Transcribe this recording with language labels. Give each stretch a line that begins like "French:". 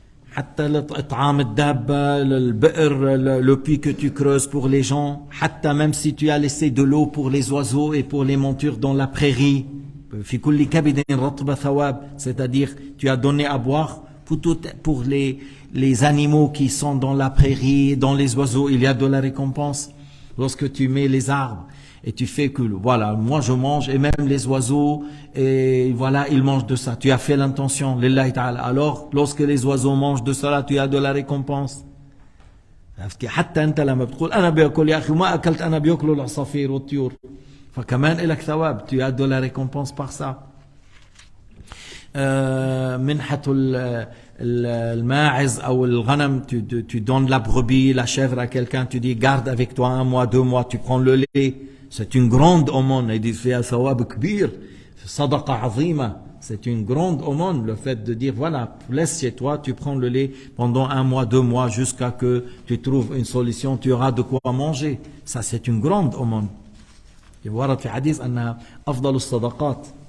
Arabic: حتى إطعام الدابة,
French: le puits que tu creuses pour les gens,
Arabic: حتى
French: même si tu as laissé de l'eau pour les oiseaux et pour les montures dans la prairie,
Arabic: في كل كبد رطب ثواب,
French: c'est-à-dire tu as donné à boire pour les animaux qui sont dans la prairie, dans les oiseaux, il y a de la récompense. Lorsque tu mets les arbres et tu fais que voilà, moi je mange et même les oiseaux et voilà, ils mangent de ça, tu as fait l'intention lillahi ta'ala, alors lorsque les oiseaux mangent de cela, tu as de la récompense.
Arabic: حتى انت لما بتقول انا باكل يا اخي وما اكلت انا بياكلوا العصافير والطيور فكمان لك ثواب,
French: tu as de la récompense par ça.
Arabic: منحة الماعز أو الغنم,
French: tu donnes la brebis, la chèvre à quelqu'un, tu dis garde avec toi 1 mois, 2 mois, tu prends le lait, c'est une grande aumône, il dit
Arabic: فيها ثواب كبير, صدقة عظيمة,
French: c'est une grande aumône, le fait de dire voilà, laisse chez toi, tu prends le lait pendant 1 mois, 2 mois, jusqu'à que tu trouves une solution, tu auras de quoi manger, ça c'est une grande aumône.
Arabic: ورد في حديث أنها أفضل الصدقات.